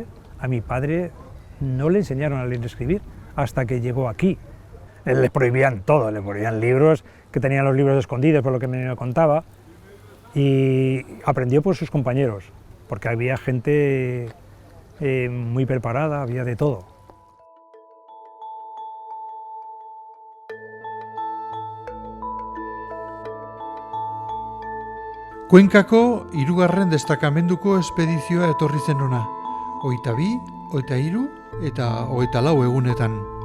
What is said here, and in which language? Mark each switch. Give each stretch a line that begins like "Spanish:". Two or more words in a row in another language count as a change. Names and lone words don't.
Spanish: A mi padre no le enseñaron a leer y escribir hasta que llegó aquí. Le prohibían todo, le prohibían libros, que tenían los libros escondidos, por lo que me contaba, y aprendió por sus compañeros, porque había gente muy preparada, había de todo.
Basque: Kuenkako 3. destakamenduko espedizioa etorri zen hona, 22, 23 eta 24 egunetan.